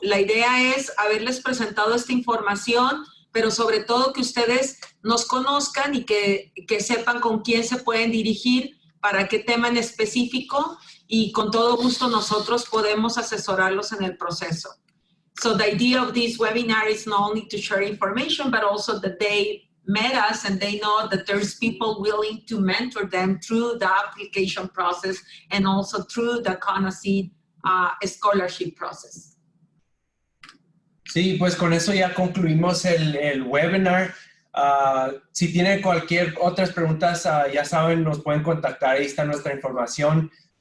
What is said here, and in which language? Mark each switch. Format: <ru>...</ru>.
<es>La idea es haberles presentado esta información, pero sobre todo que ustedes nos conozcan y que sepan con quién se pueden dirigir, para qué tema en específico, y con todo gusto nosotros podemos asesorarlos en el proceso.</es> <en>So the idea of this webinar is not only to share information, but also that they met us and they know that there's people willing to mentor them through the application process and also through the CONACYT scholarship process.</en> <es>Sí, pues con eso ya concluimos el webinar. Si tienen cualquier otras preguntas, ya saben, nos pueden contactar, ahí está nuestra información.</es>